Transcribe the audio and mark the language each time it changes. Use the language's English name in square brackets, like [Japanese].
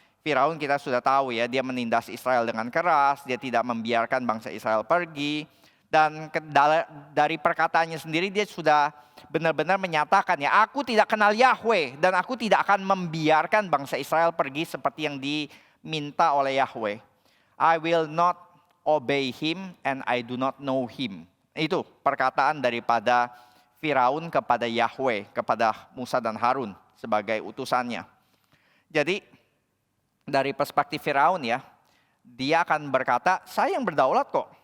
[Indonesian] Firaun kita sudah tahu ya, dia menindas Israel dengan keras, dia tidak membiarkan bangsa Israel pergi. Dan dari perkataannya sendiri dia sudah benar-benar menyatakan ya, aku tidak kenal Yahweh dan aku tidak akan membiarkan bangsa Israel pergi seperti yang diminta oleh Yahweh. [English] I will not obey him and I do not know him. [Indonesian] Itu perkataan daripada Firaun kepada Yahweh, kepada Musa dan Harun sebagai utusannya. Jadi dari perspektif Firaun ya, dia akan berkata, saya yang berdaulat kok.